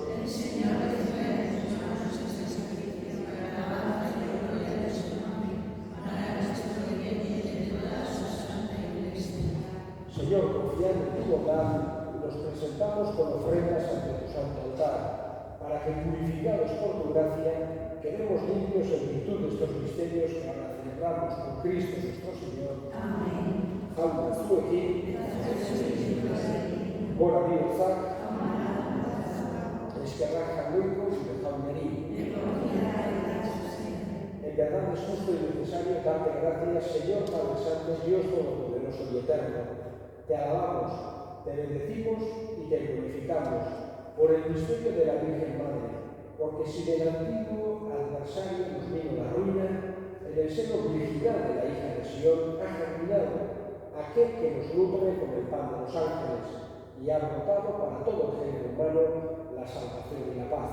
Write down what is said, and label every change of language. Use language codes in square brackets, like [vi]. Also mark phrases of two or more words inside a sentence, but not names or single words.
[es] El Señor recibe de tus manos este sacrificio para la alabanza y gloria de su nombre, para nuestro bien y de toda su santa Iglesia. Señor, confiando en tu bondad, nos presentamos con ofrendas ante tu santo altar, para que, purificados por tu gracia, quedemos limpios en virtud de estos misterios que ahora celebramos con Cristo nuestro Señor. Amén. [eu] Alma zuekin, gora bihotzak, eskerrak jaungoiko zure jaunari. [es] En verdad es justo y necesario darte gracias, Señor Padre Santo, Dios Todopoderoso y Eterno. Te alabamos, te bendecimos y te glorificamos por el misterio de la Virgen Madre, porque si del antiguo adversario nos vino la ruina, en el seno virginal de la hija de Sión ha germinado aquel que nos nutre con el pan de los ángeles y ha brotado para todo el género humano la salvación y la paz.